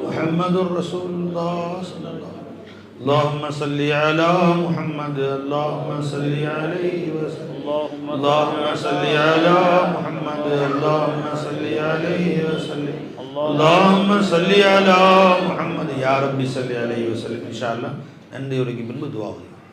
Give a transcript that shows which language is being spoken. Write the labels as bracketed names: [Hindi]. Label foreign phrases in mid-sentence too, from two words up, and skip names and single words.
[Arabic] محمد رسول الله صلى الله عليه وسلم. اللهم صل على محمد اللهم صل عليه وسلم اللهم صل على محمد اللهم صل عليه وسلم اللهم صل على محمد يا ربي صل عليه وسلم. إن شاء الله [Tamil] நன்றி உரைக்கு பின்பு துஆ.